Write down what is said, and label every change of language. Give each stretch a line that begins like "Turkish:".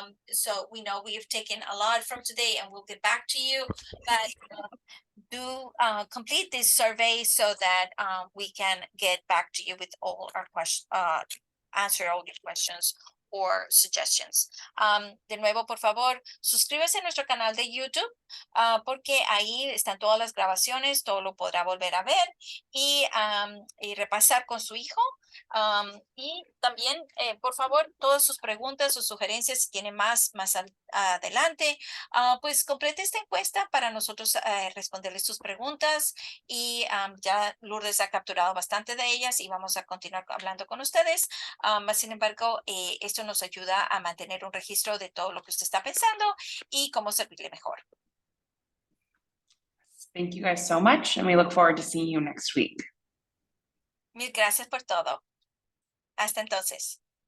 English: So we know we've taken a lot from today and we'll get back to you, but do complete this survey so that we can get back to you with all our questions, answer all your questions or suggestions.
Spanish: De nuevo, por favor, suscríbase a nuestro canal de YouTube porque ahí están todas las grabaciones, todo lo podrá volver a ver y repasar con su hijo Y también, por favor, todas sus preguntas, sus sugerencias, si tiene más adelante, pues complete esta encuesta para nosotros responderles sus preguntas. Y ya Lourdes ha capturado bastante de ellas y vamos a continuar hablando con ustedes. Sin embargo, esto nos ayuda a mantener un registro de todo lo que usted está pensando y cómo servirle mejor.
English: Thank you guys so much, and we look forward to seeing you next week.
Spanish: Mil gracias por todo. Hasta entonces.